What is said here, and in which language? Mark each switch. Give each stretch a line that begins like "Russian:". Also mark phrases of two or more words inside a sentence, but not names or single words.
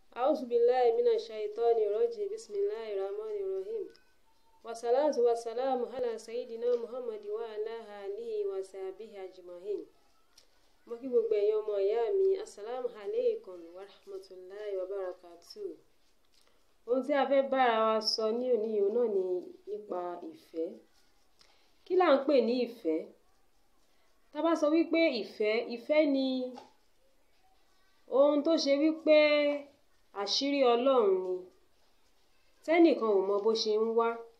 Arabic: أعوذ بالله من الشيطان الرجيم بسم الله الرحمن الرحيم والصلاة والسلام على سيدنا محمد وعلى آله وصحبه أجمعين.
Yoruba: Mo kí gbogbo ẹ̀yin ọmọ ìyá mi,
Arabic: السلام عليكم ورحمة الله وبركاته.
Yoruba: Ohun tí a fẹ́ bára wa sọ ní òní yìí náà ni nípa ìfẹ́. Kí là ń pè ní ìfẹ́? Tá bá sọ wípé ìfẹ́ ni ohun tó ṣe wípé àṣírí Ọlọ́run ni, tẹ́nìkan ò mọ bó ṣe ń wá.